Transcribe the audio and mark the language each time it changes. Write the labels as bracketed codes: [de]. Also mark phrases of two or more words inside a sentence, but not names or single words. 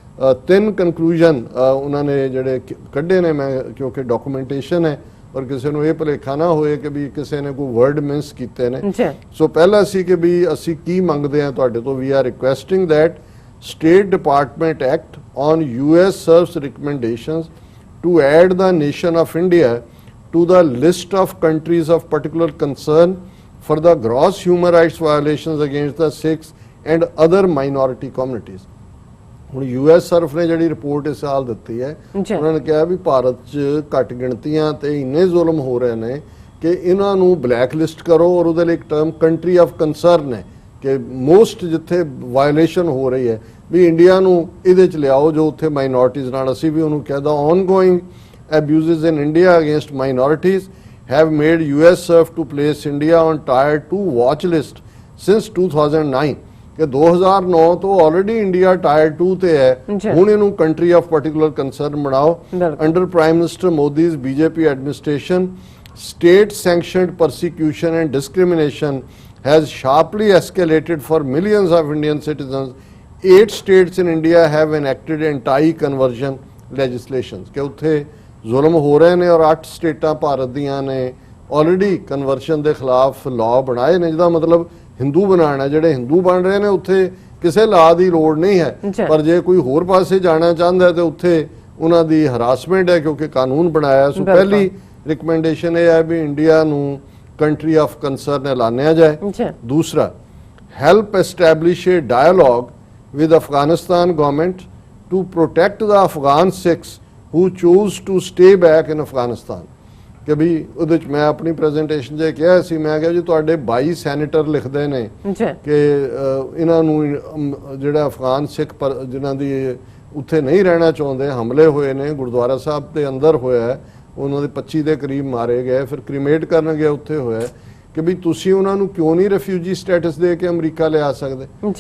[pa] 3 ਕਨਕਲੂਜਨ ਉਹਨਾਂ ਨੇ ਜਿਹੜੇ ਕੱਢੇ ਨੇ, ਮੈਂ ਕਿਉਂਕਿ ਡਾਕੂਮੈਂਟੇਸ਼ਨ ਹੈ ਔਰ ਕਿਸੇ ਨੂੰ ਇਹ ਭੁਲੇਖਾ ਨਾ ਹੋਏ ਕਿ ਵੀ ਕਿਸੇ ਨੇ ਕੋਈ [en] word miss [pa] ਕੀਤੇ ਨੇ। ਸੋ ਪਹਿਲਾ ਸੀ ਕਿ ਵੀ ਅਸੀਂ ਕੀ ਮੰਗਦੇ ਹਾਂ ਤੁਹਾਡੇ ਤੋਂ, [en] we are requesting that State Department act on US CIRF's recommendations to add the nation of India to the list of countries of particular concern for the gross human rights violations against the Sikhs and other minority communities। [pa] ਹੁਣ US ਸਰਫ ਨੇ ਜਿਹੜੀ ਰਿਪੋਰਟ ਇਸ ਸਾਲ ਦਿੱਤੀ ਹੈ, ਉਹਨਾਂ ਨੇ ਕਿਹਾ ਵੀ ਭਾਰਤ 'ਚ ਘੱਟ ਗਿਣਤੀਆਂ ਤੇ ਇੰਨੇ ਜ਼ੁਲਮ ਹੋ ਰਹੇ ਨੇ ਕਿ ਇਹਨਾਂ ਨੂੰ [en] black list [pa] ਕਰੋ, ਔਰ ਉਹਦੇ ਲਈ ਇੱਕ ਟਰਮ [en] country of concern [pa] ਹੈ ਕਿ ਮੋਸਟ ਜਿੱਥੇ ਵਾਇਲੇਸ਼ਨ ਹੋ ਰਹੀ ਹੈ ਵੀ ਇੰਡੀਆ ਨੂੰ ਇਹਦੇ 'ਚ ਲਿਆਓ, ਜੋ ਉੱਥੇ ਮਾਈਨੋਰਟੀਜ਼ ਨਾਲ ਅਸੀਂ ਵੀ ਉਹਨੂੰ ਕਹਿੰਦਾ [en] ongoing abuses in India against minorities have made US SURF to place India on Tier 2 watch list since 2009 [pa] ਕਿ 2009 ਤੋਂ ਆਲਰੇਡੀ ਇੰਡੀਆ ਟਾਇਰ 2 ਤੇ ਹੈ। ਹੁਣ ਇਹਨੂੰ [en] country of particular concern [pa] ਬਣਾਓ। [en] Under Prime Minister Modi's BJP administration, state sanctioned persecution and discrimination has sharply escalated for millions of Indian citizens. 8 states in India have enacted anti-conversion legislations [pa] ਕਿ ਉੱਥੇ ਜ਼ੁਲਮ ਹੋ ਰਹੇ ਨੇ, ਔਰ 8 ਸਟੇਟਾਂ ਭਾਰਤ ਦੀਆਂ ਨੇ ਆਲਰੇਡੀ ਕਨਵਰਸ਼ਨ ਦੇ ਖਿਲਾਫ ਲਾਅ ਬਣਾਏ ਨੇ, ਜਿਹਦਾ ਮਤਲਬ ਹਿੰਦੂ ਬਣਾਉਣਾ। ਜਿਹੜੇ ਹਿੰਦੂ ਬਣ ਰਹੇ ਨੇ ਉੱਥੇ ਕਿਸੇ ਲਾਅ ਦੀ ਲੋੜ ਨਹੀਂ ਹੈ, ਪਰ ਜੇ ਕੋਈ ਹੋਰ ਪਾਸੇ ਜਾਣਾ ਚਾਹੁੰਦਾ ਤੇ ਉੱਥੇ ਉਹਨਾਂ ਦੀ ਹਰਾਸਮੈਂਟ ਹੈ ਕਿਉਂਕਿ ਕਾਨੂੰਨ ਬਣਾਇਆ। ਸੋ ਪਹਿਲੀ ਰਿਕਮੈਂਡੇਸ਼ਨ ਇਹ ਹੈ ਵੀ ਇੰਡੀਆ ਨੂੰ [en] country of concern [pa] ਐਲਾਨਿਆ ਜਾਏ। [en] ਦੂਸਰਾ, help establish a dialogue with Afghanistan government to protect the Afghan Sikhs who chose to stay back in Afghanistan ਕਿ [pa] ਵੀ ਉਹਦੇ ਚ ਮੈਂ ਆਪਣੀ ਪ੍ਰੈਜੈਂਟੇਸ਼ਨ 'ਚ ਕਿਹਾ ਸੀ, ਮੈਂ ਕਿਹਾ ਜੀ ਤੁਹਾਡੇ 22 ਸੈਨੇਟਰ ਲਿਖਦੇ ਨੇ ਕਿ ਇਹਨਾਂ ਨੂੰ ਜਿਹੜਾ ਅਫਗਾਨ ਸਿੱਖ ਜਿਨ੍ਹਾਂ ਦੀ ਉੱਥੇ ਨਹੀਂ ਰਹਿਣਾ ਚਾਹੁੰਦੇ, ਹਮਲੇ ਹੋਏ ਨੇ, ਗੁਰਦੁਆਰਾ ਸਾਹਿਬ ਦੇ ਅੰਦਰ ਹੋਇਆ, ਉਹਨਾਂ ਦੇ 25 ਦੇ ਕਰੀਬ ਮਾਰੇ ਗਏ, ਫਿਰ ਕ੍ਰੀਮੇਟ ਕਰਨ ਗਏ ਉੱਥੇ ਹੋਇਆ, ਕਿ ਵੀ ਤੁਸੀਂ ਉਹਨਾਂ ਨੂੰ ਕਿਉਂ ਨਹੀਂ [en] refugee status [pa] ਦੇ ਕੇ ਅਮਰੀਕਾ ਲਿਆ ਸਕਦੇ।